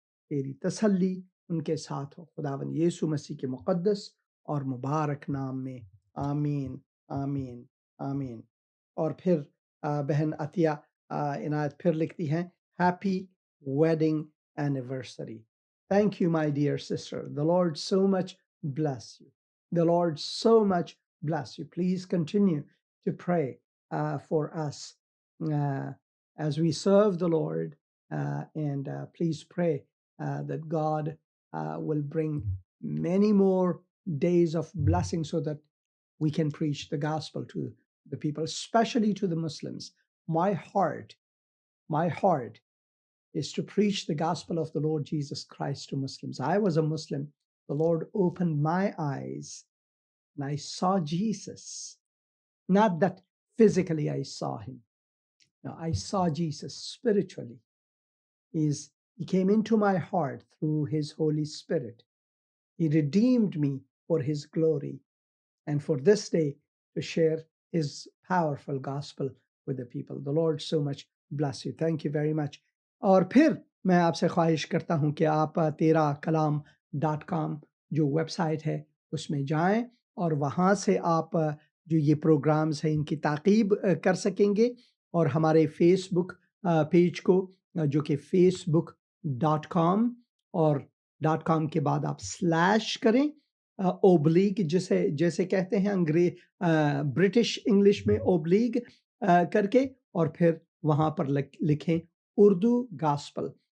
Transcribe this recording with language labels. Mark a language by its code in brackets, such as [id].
[ur] تیری تسلی ان کے ساتھ ہو خداوند یسوع مسیح کے مقدس اور مبارک نام میں آمین آمین آمین اور پھر بہن عطیہ عنایت پھر لکھتی ہیں [en] Happy wedding anniversary thank you my dear sister the Lord so much bless you the Lord so much bless you please continue to pray for us as we serve the Lord and please pray that God will bring many more days of blessing so that we can preach the gospel to the people, especially to the Muslims. My heart is to preach the gospel of the Lord Jesus Christ to Muslims. I was a Muslim. The Lord opened my eyes and I saw Jesus. Not that physically I saw him. No, I saw Jesus spiritually. He came into my heart through his Holy Spirit. He redeemed me for his glory and for this day to share his powerful gospel with the people. The Lord so much bless you. Thank you very much. [ur] اور پھر میں آپ سے خواہش کرتا ہوں کہ آپ teraakalam.com جو ویب سائٹ ہے اس میں جائیں اور وہاں سے آپ جو یہ پروگرامز ہیں ان کی تعقیب کر سکیں گے اور ہمارے فیس بک پیج کو جو کہ facebook.com اور .com کے بعد آپ سلیش کریں اوبلیگ جیسے کہتے ہیں برٹش انگلش میں اوبلیگ کر کے اور پھر وہاں پر لکھیں اردو گاسپل